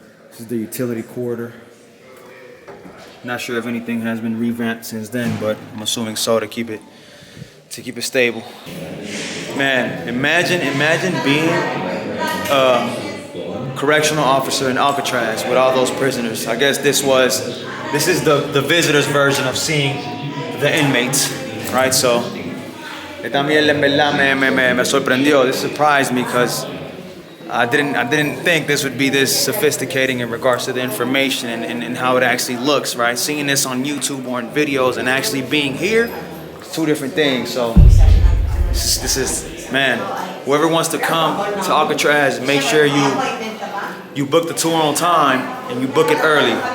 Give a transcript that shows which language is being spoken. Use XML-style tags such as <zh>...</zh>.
<en>This is the utility corridor. Not sure if anything has been revamped since then, but I'm assuming so to keep it stable. Man, imagine being a correctional officer in ALCATRAZ with all those prisoners. I guess this is the visitor's version of seeing the inmates, right?</en> <es>So, también en verdad me sorprendió.</es> <en>This surprised me because I didn't think this would be this sophisticating in regards to the information and how it actually looks, right? Seeing this on YouTube or in videos and actually being here, it's two different things. So this is man, whoever wants to come to ALCATRAZ, make sure you book the tour on time and you book it early.</en>